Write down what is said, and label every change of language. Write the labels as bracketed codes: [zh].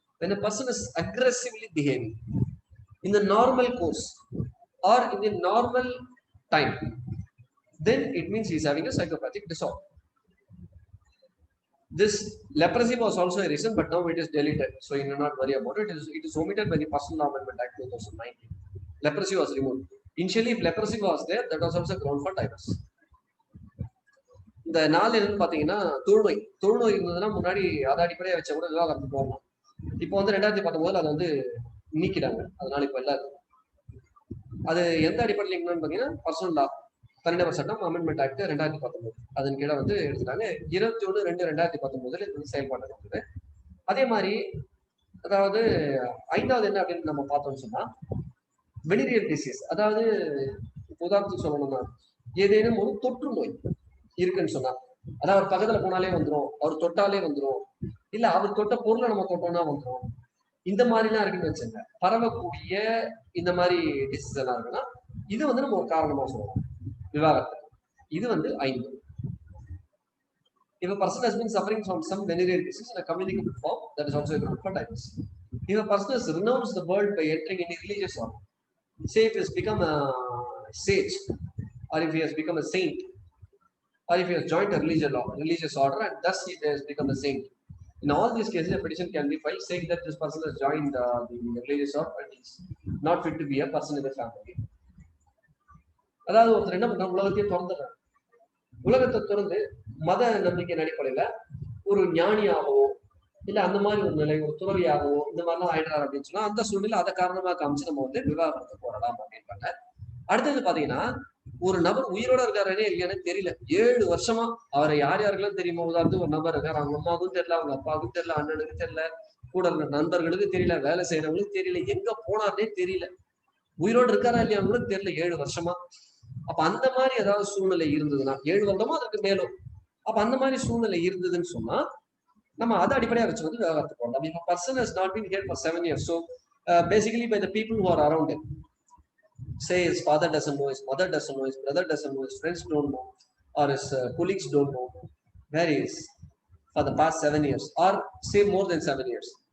[en] When a person is aggressively behaving in the normal course or in the normal time, then it means he is having a psychopathic disorder. This leprosy was also a reason, but now it is deleted, so you need not worry about it. It is omitted by the Personal Law Amendment Act 2019. Leprosy was removed. Initially, if leprosy was there, that was also ground for divorce. [ta] இந்த நாள் என்னன்னு பாத்தீங்கன்னா தொழுநோய் இருந்ததுன்னா முன்னாடி அதை அடிப்படையா வச்ச கூட விவாகரத்து போகலாம். இப்போ வந்து 2019 அதை வந்து நீக்கிட்டாங்க. அதனால இப்ப எல்லாரும் அது எந்த அடிப்படையில் என்னன்னு பாத்தீங்கன்னா பர்சனல் லா தனிநபர் சட்டம் அமெண்ட்மெண்ட் ஆக்ட் 2019 அதன் கீழே வந்து எடுத்துட்டாங்க. 21/2/2019 இது செயல்பாடு இருக்குது. அதே மாதிரி அதாவது 5வது என்ன அப்படின்னு நம்ம பார்த்தோம்னு சொன்னா வெனிரியல் டிசீஸ், அதாவது உதாரணத்துக்கு சொல்லணும்னா ஏதேனும் ஒரு தொற்று நோய் இருக்குன்னு சொன்னா, அதாவது அவர் பக்கத்துல போனாலே வந்துடும், அவர் தொட்டாலே வந்துடும், இல்ல அவர் தொட்ட பொருளை நம்ம தொட்டோம்னா வந்துடும், இந்த மாதிரிலாம் இருக்குன்னு வச்சுங்க. பரவக்கூடிய இந்த மாதிரி டிசீஸ் எல்லாம் இருக்குன்னா இது வந்து நம்ம ஒரு காரணமா சொல்லுவோம் விவாகரத்து. இது வந்து 5. [en] If a person has been suffering from some venereal disease in a communicable form, that is also a ground for divorce. If a person has renounced the world by entering any religious order, say if he has become a sage, or if he has become a saint, or if he has joined a religious order and thus he has become a saint, in all these cases a petition can be filed saying that this person has joined the religious order and is not fit to be a person in the family. [ta] அதாவது ஒருத்தர் என்ன பண்றாங்க, உலகத்தையே திறந்துடுறாங்க. உலகத்தை திறந்து மத நம்பிக்கை அடிப்படையில ஒரு ஞானியாகவோ இல்ல அந்த மாதிரி ஒரு நிலை, ஒரு துறவியாகவோ இந்த மாதிரிலாம் ஆயிடுறாரு அப்படின்னு சொன்னா அந்த சூழ்நிலை அதை காரணமா காமிச்சு நம்ம வந்து விவாகரத்து போடலாம் அப்படின்றாங்க. அடுத்தது பாத்தீங்கன்னா ஒரு நபர் உயிரோட இருக்காரே இல்லையானே தெரியல, 7 வருஷமா அவரை யார் யாருக்கெல்லாம் தெரியுமோ, உதாரணத்துக்கு ஒரு நபர் இருக்காரு, அவங்க அம்மாவுக்கும் தெரியல, அவங்க அப்பாவுக்கும் தெரியல, அண்ணனுக்கு தெரியல, கூட இருந்த நண்பர்களுக்கு தெரியல, வேலை செய்யறவங்களுக்கு தெரியல, எங்க போனார்னே தெரியல, உயிரோடு இருக்காரா இல்லையான்னு கூட தெரியல 7 வருஷமா. அப்ப அந்த மாதிரி ஏதாவது சூழ்நிலை இருந்ததுன்னா 7 வருடமா அதுக்கு மேலும், அப்ப அந்த மாதிரி சூழ்நிலை இருந்ததுன்னு சொன்னா நம்ம அதை அடிப்படையா வச்சு வந்து விவாகரத்து போடலாம். [en] If a person has not been here for 7 years, so basically by the people who are around him, say his father doesn't know, his mother doesn't know, his brother doesn't know, his friends don't know, or his colleagues don't know where he is for the past 7 years, or say more than 7 years.